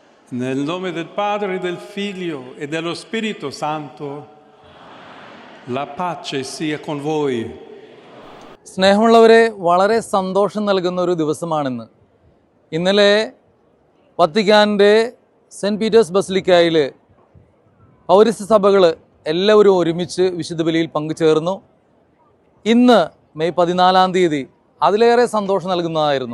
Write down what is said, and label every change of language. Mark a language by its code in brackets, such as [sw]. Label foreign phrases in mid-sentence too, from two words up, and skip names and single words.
[it] Nel nome del Padre, del Figlio e dello Spirito Santo, la pace sia con voi. [ml] സ്നേഹമുള്ളവരെ, വളരെ സന്തോഷം നൽകുന്ന ഒരു ദിവസമാണിന്ന്. ഇന്നലെ വത്തിക്കാൻ്റെ സെൻറ്റ് പീറ്റേഴ്സ് ബസിലിക്കയിൽ പൗരസ്ത്യ സഭകൾ എല്ലാവരും ഒരുമിച്ച് വിശുദ്ധ ബലിയിൽ പങ്കുചേർന്നു. ഇന്ന് മെയ് 14 അതിലേറെ സന്തോഷം നൽകുന്നതായിരുന്നു.